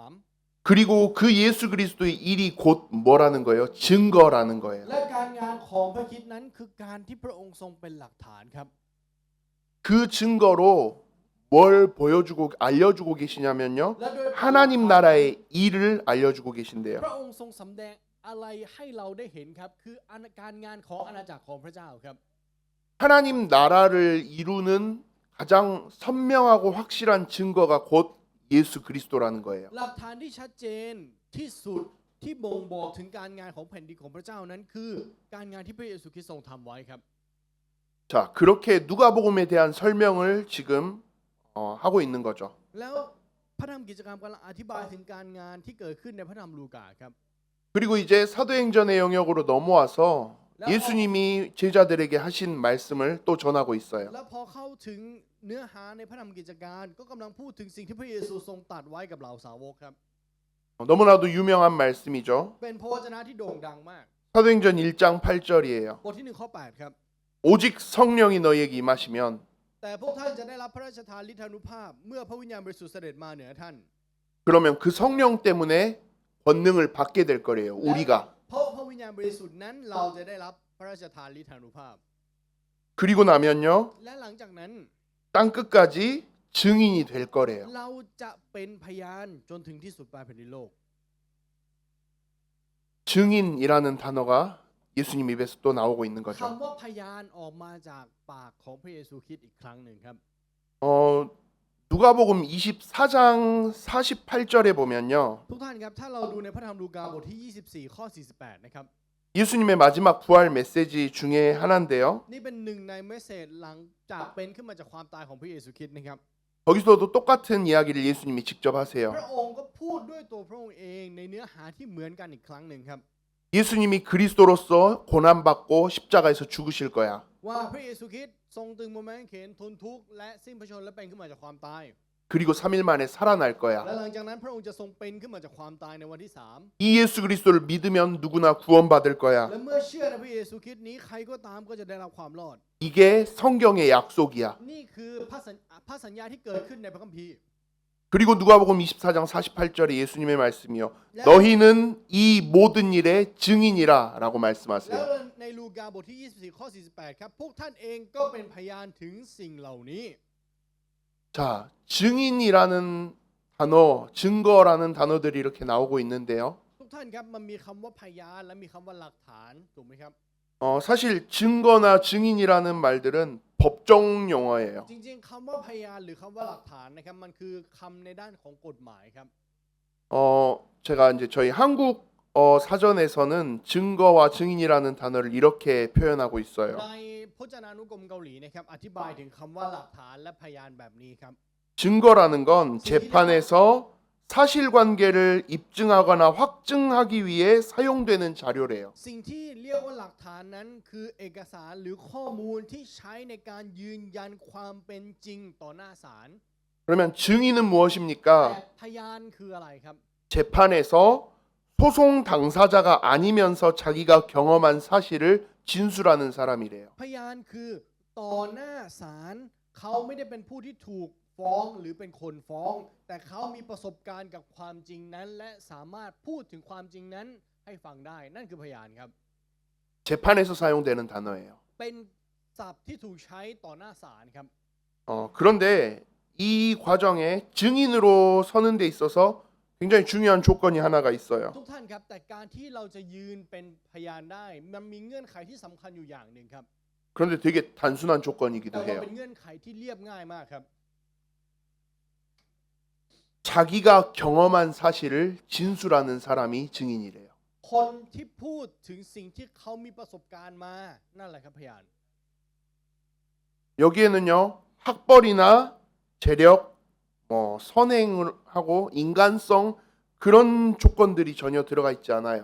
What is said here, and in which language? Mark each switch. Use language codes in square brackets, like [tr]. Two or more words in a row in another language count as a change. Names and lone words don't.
[ko] 그리고 그 예수 그리스도의 일이 곧 뭐라는 거예요? 증거라는 거예요. [th] และการงานของพระคริสต์นั้นคือการที่พระองค์ทรงเป็นหลักฐานครับ [ko] 그 증거로 뭘 보여주고 알려주고 계시냐면요. [th] และโดย [ko] 하나님 나라의 일을 알려주고 계신데요. [th] พระองค์ทรงสำแดงอะไรให้เราได้เห็นครับคือการงานของอาณาจักรของพระเจ้าครับ [ko] 하나님 나라를 이루는 가장 선명하고 확실한 증거가 곧 예수 그리스도라는 거예요. [th] หลักฐานที่ชัดเจนที่สุดที่บ่งบอกถึงการงานของแผ่นดินของพระเจ้านั้นคือการงานที่พระเยซูคริสต์ทรงทำไว้ครับ [ko] 자, 그렇게 누가복음에 대한 설명을 지금 하고 있는 거죠. [th] แล้วพระธรรมกิจกรรมกำลังอธิบายถึงการงานที่เกิดขึ้นในพระธรรมลูกาครับ [ko] 그리고 이제 사도행전의 영역으로 넘어와서 예수님이 제자들에게 하신 말씀을 또 전하고 있어요. [th] แล้วพอเข้าถึงเนื้อหาในพระธรรมกิจการก็กำลังพูดถึงสิ่งที่พระเยซูทรงตรัสไว้กับเหล่าสาวกครับ [ko] 너무나도 유명한 말씀이죠. [th] เป็นพระวจนะที่โด่งดังมาก [ko] 사도행전 1장 8절이에요. [th] บทที่1ข้อ8ครับ [ko] 오직 성령이 너희에게 임하시면 [th] แต่พวกท่านจะได้รับพระราชทานฤทธานุภาพเมื่อพระวิญญาณบริสุทธิ์เสด็จมาเหนือท่าน [ko] 그러면 그 성령 때문에 권능을 받게 될 거래요. 우리가. [th] เพราะพระวิญญาณบริสุทธิ์นั้นเราจะได้รับพระราชทานฤทธานุภาพ [ko] 그리고 나면요. [th] และหลังจากนั้น [ko] 땅 끝까지 증인이 될 거래요. [th] เราจะเป็นพยานจนถึงที่สุดปลายแผ่นดินโลก [ko] 증인이라는 단어가 예수님 입에서 또 나오고 있는 [th] คำ [ko] 거죠. [th] ว่าพยานออกมาจากปากของพระเยซูคริสต์อีกครั้งหนึ่งครับ [ko] 누가복음 24장 48절에 보면요. [th] ทุกท่านครับถ้าเราดูในพระธรรมลูกาบทที่ 24 ข้อ 48 นะครับ [ko] 예수님의 마지막 부활 메시지 중에 하나인데요. [th] นี่เป็นหนึ่งในเมสเสจหลังจากเป็นขึ้นมาจากความตายของพระเยซูคริสต์นะครับ [ko] 거기서도 똑같은 이야기를 예수님이 직접 하세요. [th] พระองค์ก็พูดด้วยตัวพระองค์เองในเนื้อหาที่เหมือนกันอีกครั้งหนึ่งครับ [ko] 예수님이 그리스도로서 고난받고 십자가에서 죽으실 거야. [th] ว่าพระเยซูคริสต์ทรงตึงบนไม้กางเขนทนทุกข์และสิ้นพระชนม์และเป็นขึ้นมาจากความตาย [ko] 그리고 3일 만에 살아날 [th] และ [ko] 거야. [th] หลังจากนั้นพระองค์จะทรงเป็นขึ้นมาจากความตายในวันที่ 3 [ko] 이 예수 그리스도를 믿으면 누구나 구원받을 거야. [th] และเมื่อเชื่อในพระเยซูคริสต์นี้ใครก็ตามก็จะได้รับความรอด [ko] 이게 성경의 약속이야. [th] นี่คือพระสัญญาที่เกิดขึ้นในพระคัมภีร์ [ko] 그리고 누가복음 24장 48절에 예수님의 말씀이요. 너희는 이 모든 일의 증인이라라고 [th] แล้ว [ko] 말씀하세요. [th] ในลูกาบทที่ 24 ข้อ 48 ครับพวกท่านเองก็เป็นพยานถึงสิ่งเหล่านี้ [ko] 자, 증인이라는 단어, 증거라는 단어들이 이렇게 나오고 있는데요. [th] ทุกท่านครับมันมีคำว่าพยานและมีคำว่าหลักฐานถูกไหมครับ [ko] 사실 증거나 증인이라는 말들은 법정 용어예요. [th] จริงๆคำว่าพยานหรือคำว่าหลักฐานนะครับมันคือคำในด้านของกฎหมายครับ [ko] 제가 이제 저희 한국 사전에서는 증거와 증인이라는 단어를 이렇게 표현하고 있어요. [th] ในพจนานุกรมเกาหลีนะครับอธิบายถึงคำว่าหลักฐานและพยานแบบนี้ครับ [ko] 증거라는 건 재판에서 사실관계를 입증하거나 확증하기 위해 사용되는 자료래요. [th] สิ่งที่เรียกว่าหลักฐานนั้นคือเอกสารหรือข้อมูลที่ใช้ในการยืนยันความเป็นจริงต่อหน้าศาล [ko] 그러면 증인은 [th] แต่ [ko] 무엇입니까? [th] พยานคืออะไรครับ [ko] 재판에서 소송 당사자가 아니면서 자기가 경험한 사실을 진술하는 사람이래요. [th] พยานคือต่อหน้าศาลเขาไม่ได้เป็นผู้ที่ถูกฟ้องหรือเป็นคนฟ้อง แต่เขามีประสบการณ์กับความจริงนั้น และสามารถพูดถึงความจริงนั้นให้ฟังได้นั่นคือพยานครับ [ko] 재판에서 사용되는 단어예요. [th] เป็นศัพท์ที่ถูกใช้ต่อหน้าศาลครับ [ko] 그런데 이 과정에 증인으로 서는 데 있어서 굉장히 중요한 조건이 하나가 있어요. [th] ทุกท่านครับแต่การที่เราจะยืนเป็นพยานได้มันมีเงื่อนไขที่สำคัญอยู่อย่างหนึ่งครับ [ko] 그런데 되게 단순한 [th] แต่ [ko] 조건이기도 [th] ว่า [ko] 해요. [th] เป็นเงื่อนไขที่เรียบง่ายมากครับ [ko] 자기가 경험한 사실을 진술하는 사람이 증인이래요. [th] คนที่พูดถึงสิ่งที่เขามีประสบการณ์มานั่นแหละครับพยาน [ko] 여기에는요 학벌이나 재력, 선행을 하고 인간성 그런 조건들이 전혀 들어가 있지 않아요.